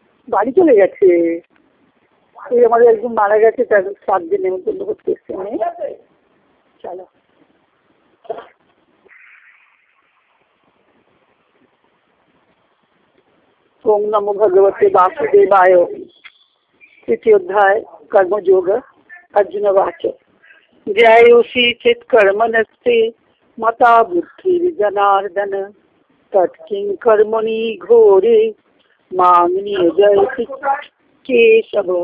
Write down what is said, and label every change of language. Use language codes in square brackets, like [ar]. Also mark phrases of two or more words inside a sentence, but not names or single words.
[bn] বাড়ি চলে গেছে। এই আমাদের একজন মারা গেছে, তার শ্রাদ্ধে নেমন্তন্ন করতে এসছে। [sa] চলো। ओम नमो भगवते वासुदेवाय। तृतीय अध्याय कर्मयोग। अर्जुन वाच ध्यायोषि चेत् कर्मणस्ते मता बुद्धिर्जनार्दन तत्किं कर्मणि घोरे मां नियोजयसि केशव।